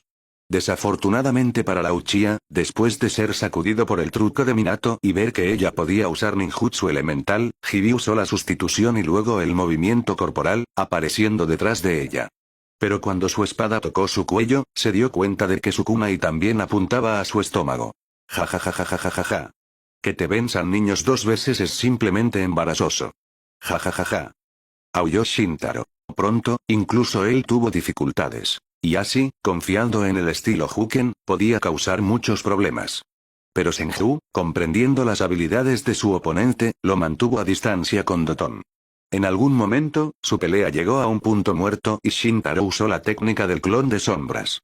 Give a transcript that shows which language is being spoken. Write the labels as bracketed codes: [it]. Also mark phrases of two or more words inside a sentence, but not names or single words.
[es] Desafortunadamente para la Uchiha, después de ser sacudido por el truco de Minato y ver que ella podía usar ninjutsu elemental, Hibie usó la sustitución y luego el movimiento corporal, apareciendo detrás de ella. Pero cuando su espada tocó su cuello, se dio cuenta de que su kunai también apuntaba a su estómago. Ja ja ja ja ja ja ja ja. Que te venzan niños dos veces es simplemente embarazoso. Ja ja ja ja. Aulló Shintaro. Pronto, incluso él tuvo dificultades. Y así, confiando en el estilo Huken, podía causar muchos problemas. Pero Senju, comprendiendo las habilidades de su oponente, lo mantuvo a distancia con Doton. En algún momento, su pelea llegó a un punto muerto y Shintaro usó la técnica del clon de sombras.